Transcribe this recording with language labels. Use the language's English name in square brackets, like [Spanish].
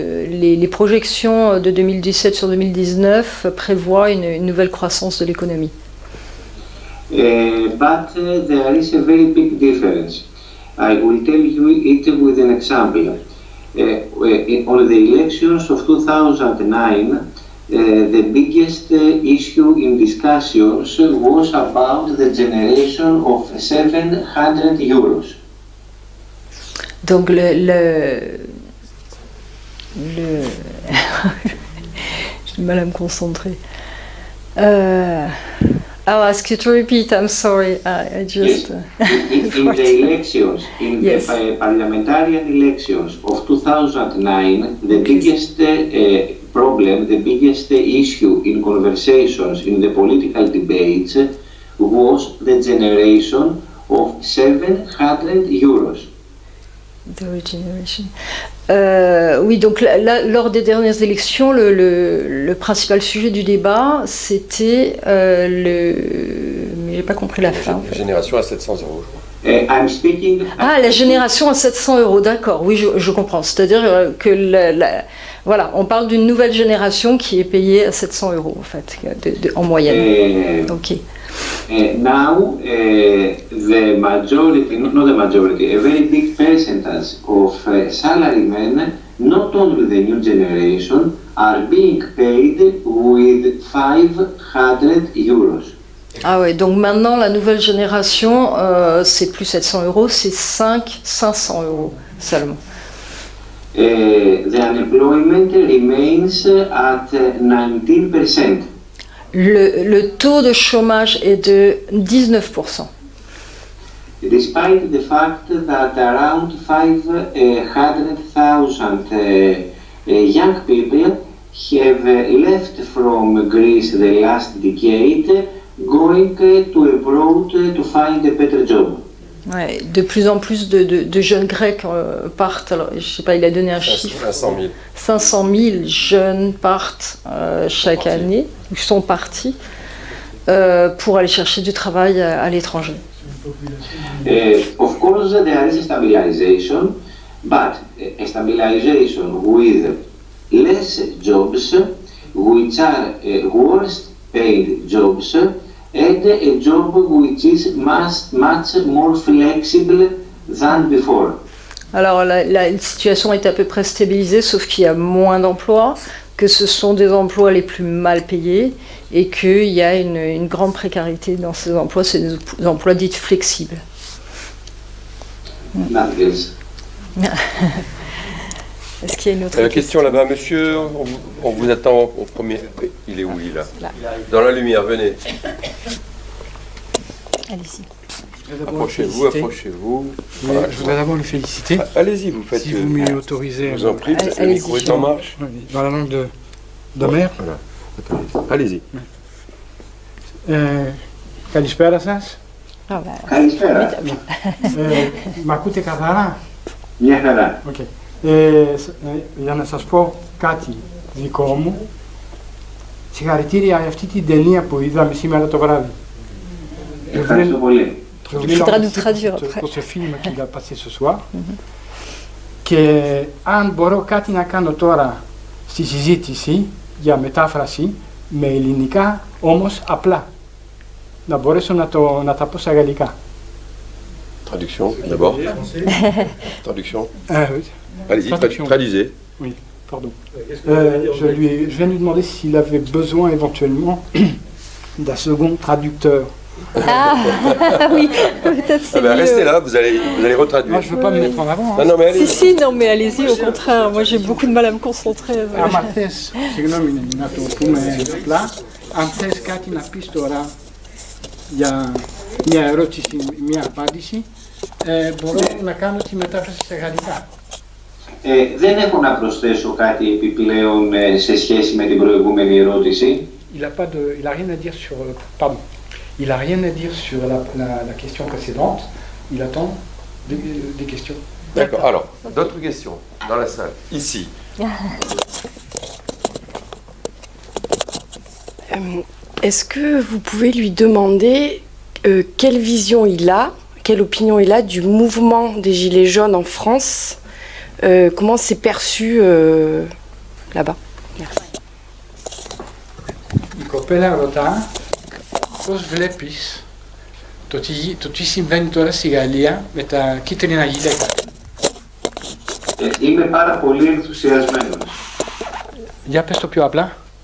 [French] Les projections de 2017 sur 2019 prévoient une nouvelle croissance de l'économie. [English] But there is a very big difference. I will tell you it with an example. On the elections of 2009, the biggest issue in discussions was about the generation of 700 euros. [French] Donc j'ai du mal à me concentrer. [English] I'll ask you to repeat. I'm sorry. I just. Yes. In the elections, in yes. the parliamentarian elections of 2009, the biggest problem, the biggest issue in conversations, in the political debates, was the generation of 700 euros. The regeneration. [French] Oui, donc là, lors des dernières élections, le principal sujet du débat, c'était mais j'ai pas compris la fin. La génération à 700 euros, je crois. [English] I'm speaking. [French] La génération à 700 euros, d'accord. Oui, je comprends. C'est-à-dire que voilà, on parle d'une nouvelle génération qui est payée à 700 euros en fait, en moyenne. Ok. [English] Now, the majority, not the majority, a very big percentage of salarymen, not only the new generation, are being paid with 500 euros. [French] Ah ouais, donc maintenant la nouvelle génération, c'est plus 700 euros, c'est 500 euros seulement. [English] The unemployment remains at 19%. [French] Le taux de chômage est de 19%. [English] Despite the fact that around 500,000 young people have left from Greece the last decade, going to abroad to find a better job. [French] Ouais, de plus en plus de jeunes Grecs partent, alors je sais pas, il a donné un chiffre. 500 000. 500 000 jeunes partent chaque année, ou sont partis, pour aller chercher du travail à l'étranger. [English] Of course, there is a stabilization, but a stabilization with less jobs, which are worst paid jobs, and a job which is much more flexible than before. [French] Alors la situation est à peu près stabilisée, sauf qu'il y a moins d'emplois, que ce sont des emplois les plus mal payés et qu'il y a une grande précarité dans ces emplois, c'est des emplois dits flexibles. Est-ce qu'il y a une autre question là-bas, monsieur, on vous attend au premier. Il est où, il est là? Dans la lumière, venez. Allez-y. Approchez-vous. Voilà, je voudrais d'abord le féliciter. Allez-y, vous faites. Si vous m'y autorisez. Je vous en prie, le micro est en marche. Dans la langue d'Homère. Voilà. Allez-y. [Greek] Καλησπέρα σας. Καλησπέρα. Μ' ακούτε καθαρά? Μια χαρά. [English] Okay. [Greek] Για να σας πω κάτι δικό μου, συγχαρητήρια για αυτή την ταινία που είδαμε σήμερα το βράδυ. Ευχαριστώ πολύ. [French] Je voulais lancer pour ce film qu'il a passé ce soir. [Greek] Και αν μπορώ κάτι να κάνω τώρα στη συζήτηση για μετάφραση με ελληνικά, όμως απλά. Να μπορέσω να τα πω στα γαλλικά. [French] Traduction, d'abord. Traduction. Allez-y, traduisez. Oui, pardon. Je viens de lui demander s'il avait besoin éventuellement d'un second traducteur Ah oui, peut-être c'est mieux. Restez là, vous allez retraduire. Moi, je ne veux pas me mettre en avant. Non, mais allez. Si, non, mais allez-y, au contraire. Moi, j'ai beaucoup de mal à me concentrer. [Greek] Άμα θες, συγγνώμη να το πούμε απλά, αν θες κάτι να πεις τώρα για μια ερώτηση, μια απάντηση, μπορώ να κάνω τη μετάφραση σε γαλλικά. Δεν έχω να προσθέσω κάτι επιπλέον σε σχέση με την προηγούμενη ερώτηση. [French] Il a rien à dire sur, pardon, il a rien à dire sur la question précédente. Il attend des questions. D'accord. Alors, d'autres questions dans la salle, ici. Est-ce que vous pouvez lui demander quelle vision il a, quelle opinion il a du mouvement des Gilets jaunes en France, comment c'est perçu là-bas? Merci. [Greek] Η κοπέλα ρωτά πώς βλέπεις το τι συμβαίνει τώρα στη Γαλλία με τα κίτρινα γυλαίκα. Είμαι πάρα πολύ ενθουσιασμένος. Για πες το πιο απλά.